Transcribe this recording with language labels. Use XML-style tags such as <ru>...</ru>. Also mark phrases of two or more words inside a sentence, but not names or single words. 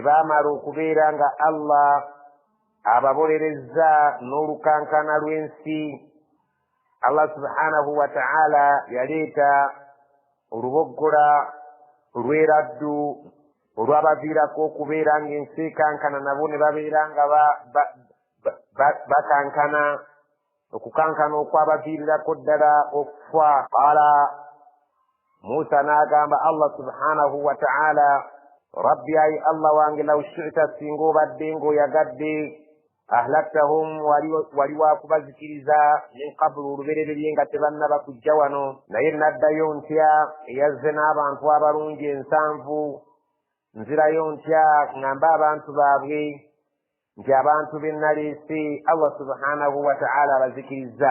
<lg>baamala okubeera nga Allah ababolerezza n'olukankana lw'ensi</lg> <ar>الله سبحانه وتعالى</ar> <lg>yaleeta oluboggola olw'eraddu olwabaviirako okubeera ng'ensi ekankana nabo ne babeera nga bakankana okukankana okwabaviirirako ddala okufa.</lg> <ar>قال موسى</ar> <lg>n'agamba</lg> <ar>الله سبحانه وتعالى</ar> <lg>rabbi ayi Allah wange</lg> <ar>لو شئت</ar> <lg>singa obadde ng'oyagadde ahlaktahum wali wakubazikiriza</lg> <ar>من قبل</ar> <lg>olubereberye nga tebannaba kujja wano naye naddayo ntya eyazze n'abantu abalungi 7 nzirayo ntya ŋŋambe abantu baabwe nti abantu be naleese</lg> <ar>الله سبحانه وتعالى</ar> <lg>abazikiriza.</lg>